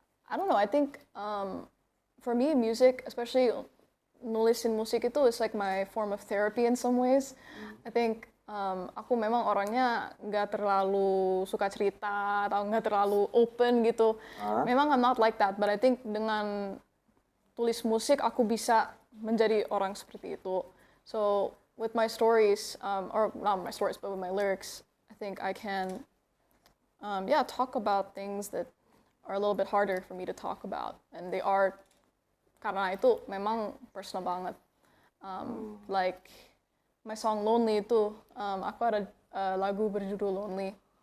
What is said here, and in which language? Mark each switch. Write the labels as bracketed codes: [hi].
[en] I don't know, I think for me music, especially [id] nulisin musik itu [en] is like my form of therapy in some ways. I think [id] aku memang orangnya nggak terlalu suka cerita atau nggak terlalu open gitu. Memang [en] I'm not like that, but I think [id] dengan tulis musik aku bisa menjadi orang seperti itu. [en] So with my stories, or not my stories, but with my lyrics, I think I can, talk about things that are a little bit harder for me to talk about, and they are [id] karena itu memang personal banget. [en] Like my song [id] Lonely itu, aku ada lagu berjudul Lonely.